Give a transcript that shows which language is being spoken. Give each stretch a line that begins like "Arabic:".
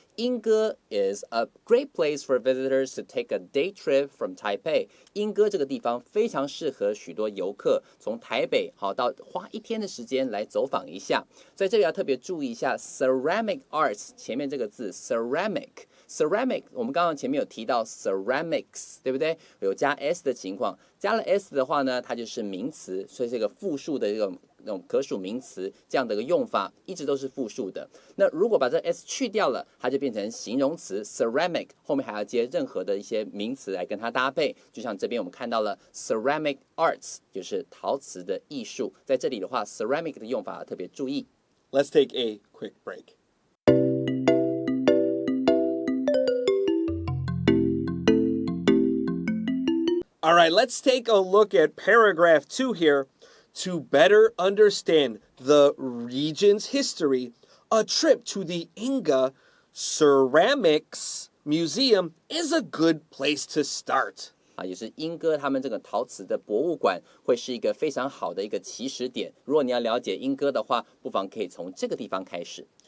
English: Yingge is a great place for visitors to take a day trip from Taipei.
Chinese: 莺歌这个地方非常适合许多游客从台北到花一天的时间来走访一下。在这里要特别注意一下 ceramic arts 前面这个字 ceramic。ceramic 我们刚刚前面有提到 ceramics 对不对？有加 s 的情况，加了 s 的话呢，它就是名词，所以是一个复数的那种可数名词，这样的一个用法一直都是复数的。那如果把这 s 去掉了，它就变成形容词 ceramic， 后面还要接任何的一些名词来跟它搭配。就像这边我们看到了 ceramic arts， 就是陶瓷的艺术。在这里的话 ceramic 的用法特别注意。
English: Let's take a quick break. All right, let's take a look at paragraph 2 here. To better understand the region's history, a trip to the Yingge Ceramics Museum is a good place to start.
Chinese: 也是莺歌他们这个陶瓷的博物馆会是一个非常好的一个起始点。如果你要了解莺歌的话，不妨可以从这个地方开始。